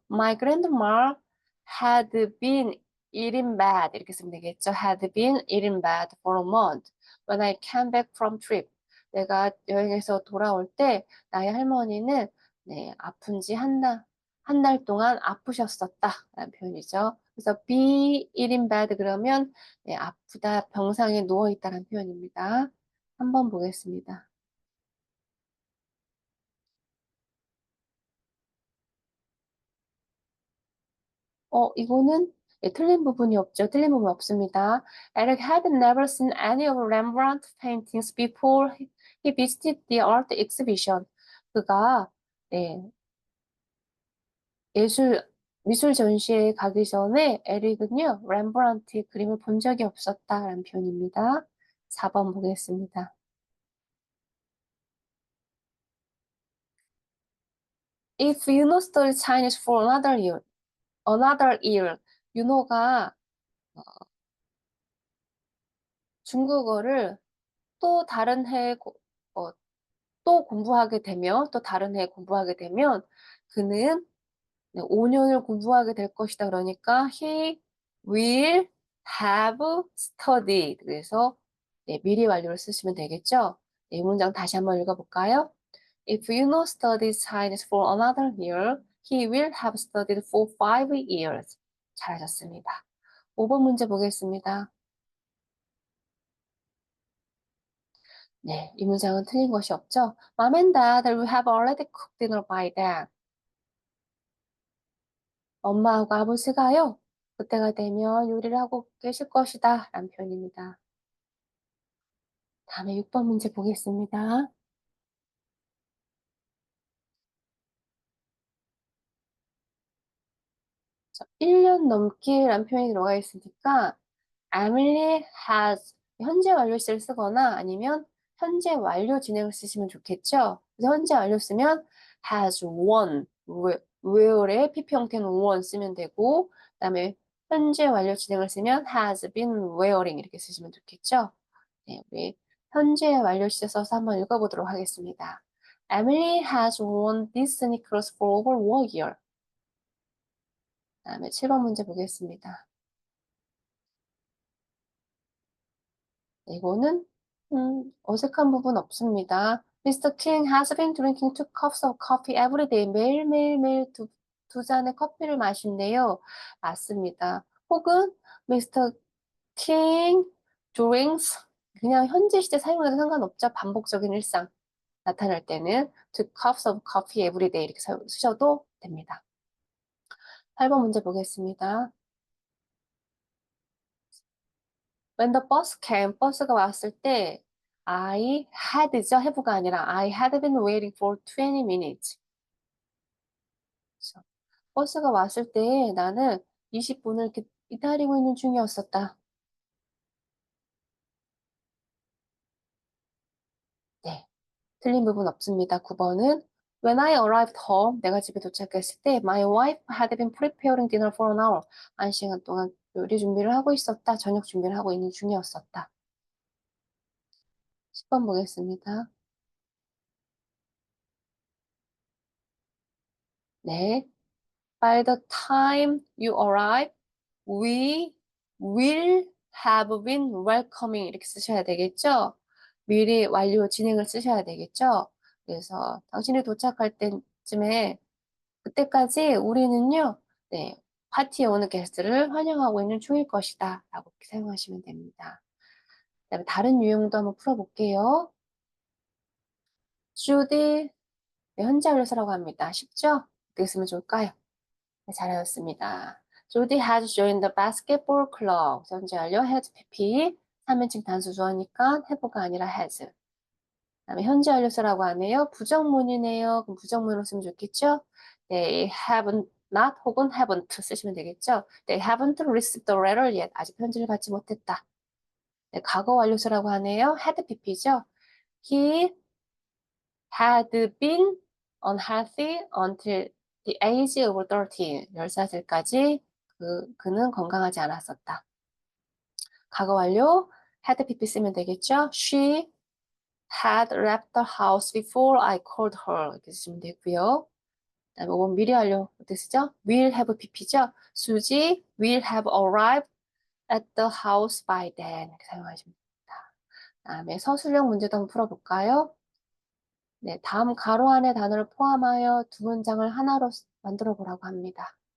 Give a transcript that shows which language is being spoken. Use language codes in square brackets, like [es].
[en] My grandma had been eating bad. [ko] 이렇게 쓰면 되겠죠? [en] Had been eating bad for a month when I came back from trip. [ko] 내가 여행에서 돌아올 때 나의 할머니는 네, 아픈 지 한 달 동안 아프셨었다. 라는 표현이죠. 그래서 [en] be eating bad [ko] 그러면 네, 아프다, 병상에 누워있다라는 표현입니다. 한번 보겠습니다. 이거는 예, 틀린 부분이 없죠. 틀린 부분 없습니다. [en] Eric had never seen any of Rembrandt paintings before he visited the art exhibition. [ko] 그가 네, 예술 미술 전시회에 가기 전에 에릭은요, 렘브란트의 그림을 본 적이 없었다라는 표현입니다. 4번 보겠습니다. [en] If you know study Chinese for another year, [ko] 윤호가 중국어를 또 다른 해에 어, 또 공부하게 되면, 또 다른 해에 공부하게 되면, 그는 5년을 공부하게 될 것이다. 그러니까, [en] he will have studied. [ko] 그래서, 네, 미리 완료를 쓰시면 되겠죠? 네, 이 문장 다시 한번 읽어볼까요? [en] If you know studies Chinese for another year, he will have studied for 5 years. [ko] 잘하셨습니다. 5번 문제 보겠습니다. 네, 이 문장은 틀린 것이 없죠? [en] Mom and Dad will have already cooked dinner by then. [ko] 엄마하고 아버지가요, 그때가 되면 요리를 하고 계실 것이다. 라는 표현입니다. 다음에 6번 문제 보겠습니다. 1년 넘게라는 표현이 들어가 있으니까 [en] Emily has [ko] 현재 완료 시를 쓰거나 아니면 현재 완료 진행을 쓰시면 좋겠죠. 그래서 현재 완료 쓰면 [en] has won, [ko] where의 PP 형태는 won 쓰면 되고 그다음에 현재 완료 진행을 쓰면 [en] has been wearing [ko] 이렇게 쓰시면 좋겠죠. 네, 우리 현재 완료 시제 써서 한번 읽어보도록 하겠습니다. [en] Emily has worn these sneakers for over 1 year. [ko] 그다음에 7번 문제 보겠습니다. 이거는 어색한 부분 없습니다. [en] Mr. King has been drinking 2 cups of coffee every day. [ko] 매일매일 두 잔의 커피를 마신대요. 맞습니다. 혹은 Mr. [en] King drinks [ko] 그냥 현재 시제 사용해도 상관없죠. 반복적인 일상 나타날 때는 [en] 2 cups of coffee every day [ko] 이렇게 쓰셔도 됩니다. 8번 문제 보겠습니다. [en] When the bus came, [ko] 버스가 왔을 때 [en] I had죠. have가 [ko] 아니라 [en] I had been waiting for 20 minutes. [ko] 그렇죠. 버스가 왔을 때 나는 20분을 이렇게 기다리고 있는 중이었었다. 네. 틀린 부분 없습니다. 9번은 [en] When I arrived home, [ko] 내가 집에 도착했을 때 [en] My wife had been preparing dinner for an hour. [ko] 1시간 동안 요리 준비를 하고 있었다. 저녁 준비를 하고 있는 중이었었다. 10번 보겠습니다. 네. [en] By the time you arrive, we will have been welcoming [ko] 이렇게 쓰셔야 되겠죠? 미리 완료 진행을 쓰셔야 되겠죠? 그래서 당신이 도착할 때쯤에 그때까지 우리는요, 네, 파티에 오는 게스트를 환영하고 있는 중일 것이다 라고 이렇게 사용하시면 됩니다. 그다음에 다른 유형도 한번 풀어볼게요. 주디, 네, 현재 완료사라고 합니다. 쉽죠? 어떻게 쓰면 좋을까요? 네, 잘하셨습니다. [en] Judy has joined the basketball club. [ko] 현재 완료 [en] has PP. [ko] 3인칭 단수 주어니까 have가 아니라 has. 그다음에 현재 완료사라고 하네요. 부정문이네요. 그럼 부정문으로 쓰면 좋겠죠? [en] They haven't not [ko] 혹은 [en] haven't [ko] 쓰시면 되겠죠? [en] They haven't received the letter yet. [ko] 아직 편지를 받지 못했다. 네, 과거 완료사라고 하네요. had PP죠? [en] He had been unhealthy until the age of 13. [ko] 10살까지 그는 건강하지 않았었다. 과거 완료 had pp 쓰면 되겠죠? [en] She had left the house before I called her. [ko] 이렇게 쓰시면 되고요. 그다음에 5번 미래 완료 어떻게 쓰죠? [en] will have pp죠? 수지 will have arrived at the house by then. [ko] 이렇게 사용하시면 됩니다. 그다음에 서술형 문제도 한번 풀어볼까요? 네, 다음 가로 안의 단어를 포함하여 두 문장을 하나로 만들어 보라고 합니다.